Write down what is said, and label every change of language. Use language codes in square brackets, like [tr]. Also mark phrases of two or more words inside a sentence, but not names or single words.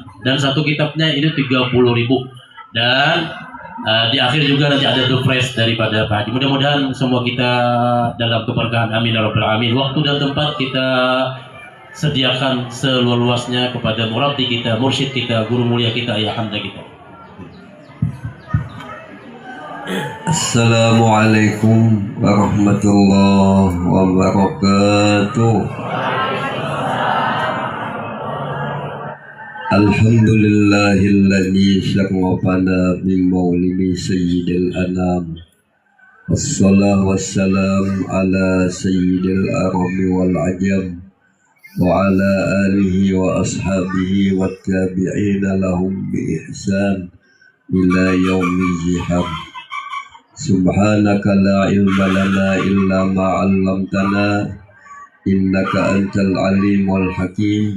[id] Dan satu kitabnya itu 30.000, dan di akhir juga nanti ada doorprize daripada Pak Haji. Mudah-mudahan semua kita dalam keberkahan, [ar] آمين يا رب العالمين. [id] Waktu dan tempat kita sediakan seluas-luasnya kepada murabbi kita, mursyid kita, guru mulia kita, ayah handa kita. [ar] السلام عليكم ورحمة الله وبركاته. الحمد لله الذي شرفنا بمولد سيد الأنام. والصلاة والسلام على سيد العرب والعجم وعلى آله وأصحابه وتابعين لهم بإحسان إلى يوم الجهاد. سبحانك لا علم لنا إلا ما علمتنا إنك أنت العليم الحكيم.